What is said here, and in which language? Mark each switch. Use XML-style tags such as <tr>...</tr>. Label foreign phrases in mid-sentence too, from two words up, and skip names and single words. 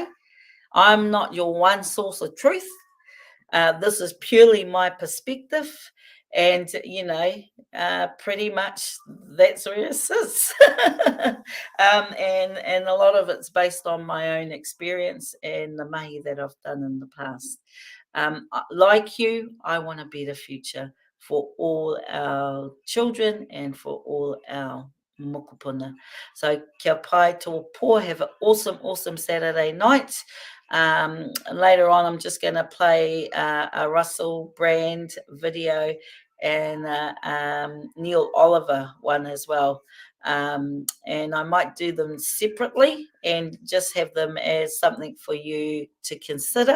<en>I'm not your one source of truth. This is purely my perspective, and pretty much that's where it sits. And a lot of it's based on my own experience and the mahi that I've done in the past. Like you, I want a better future for all our children and for all our mokopuna.</en> <mi>So kia pai tō pō.</mi> <en>Have an awesome, awesome Saturday night. Later on, I'm just going to play a Russell Brand video and Neil Oliver one as well. And I might do them separately and just have them as something for you to consider.</en>